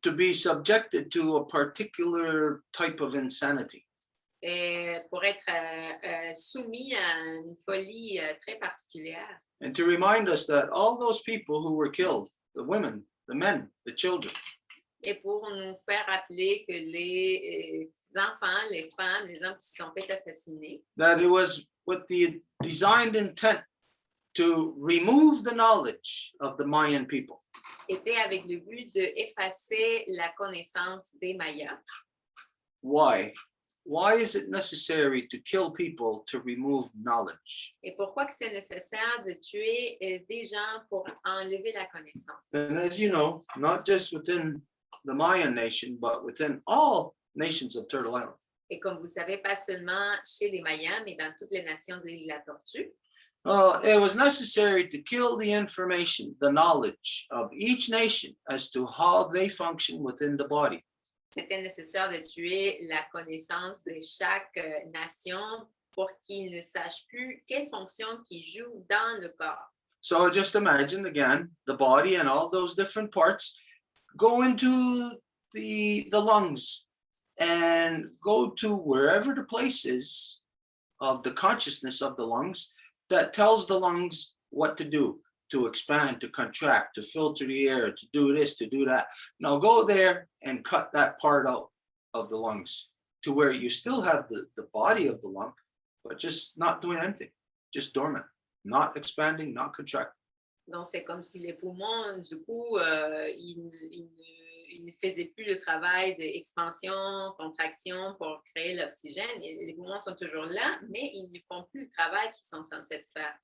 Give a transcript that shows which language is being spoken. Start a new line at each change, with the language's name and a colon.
English: To be subjected to a particular type of insanity.
French: et pour être soumis à une folie très particulière.
English: And to remind us that all those people who were killed, the women, the men, the children,
French: Et pour nous faire rappeler que les enfants, les femmes, les hommes qui se sont fait assassiner,
English: that it was with the designed intent to remove the knowledge of the Mayan people.
French: étaient avec le but d'effacer la connaissance des Mayas.
English: Why? Why is it necessary to kill people to remove knowledge?
French: Et pourquoi que c'est nécessaire de tuer des gens pour enlever la connaissance?
English: And as you know, not just within the Mayan nation, but within all nations of Turtle Island.
French: Et comme vous savez, pas seulement chez les Mayas, mais dans toutes les nations de l'île de la Tortue,
English: It was necessary to kill the information, the knowledge of each nation as to how they function within the body.
French: c'était nécessaire de tuer la connaissance de chaque nation pour qu'ils ne sachent plus quelle fonction qu'ils jouent dans le corps.
English: So just imagine again, the body and all those different parts go into the lungs and go to wherever the place is of the consciousness of the lungs that tells the lungs what to do, to expand, to contract, to filter the air, to do this, to do that. Now go there and cut that part out of the lungs to where you still have the body of the lung, but just not doing anything, just dormant, not expanding, not contracting.
French: Donc, c'est comme si les poumons, du coup, ils ne faisaient plus le travail d'expansion, contraction pour créer l'oxygène. Les poumons sont toujours là, mais ils ne font plus le travail qu'ils sont censés faire.